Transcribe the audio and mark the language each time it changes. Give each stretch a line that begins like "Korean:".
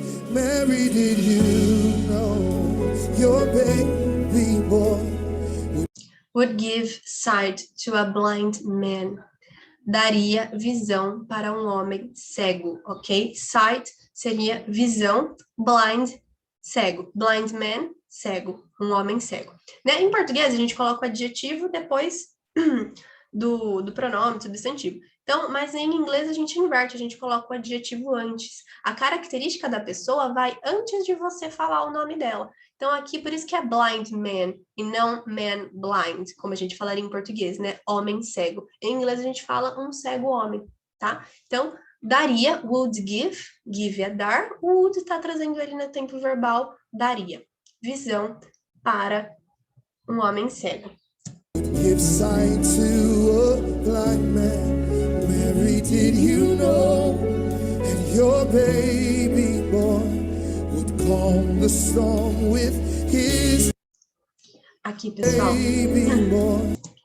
English: Mary, did you know your baby boy would give sight to a blind man?
Portuguese: Daria visão para um homem cego, ok? Sight seria visão, blind, cego. Blind man, cego, um homem cego. Né? Em português, a gente coloca o adjetivo depois do pronome, substantivo. Então, mas em inglês a gente inverte, a gente coloca o adjetivo antes. A característica da pessoa vai antes de você falar o nome dela. Então, aqui, por isso que é blind man e não man blind, como a gente falaria em português, né? Homem cego. Em inglês a gente fala um cego homem, tá? Então, daria,
English: would give
Portuguese: é dar, would tá trazendo ele no tempo verbal, daria. Visão para um homem cego.
English: Give sight to a blind man. Mary, did you know? And your baby boy would calm the storm with his
Portuguese: Aqui, pessoal.
English: baby boy.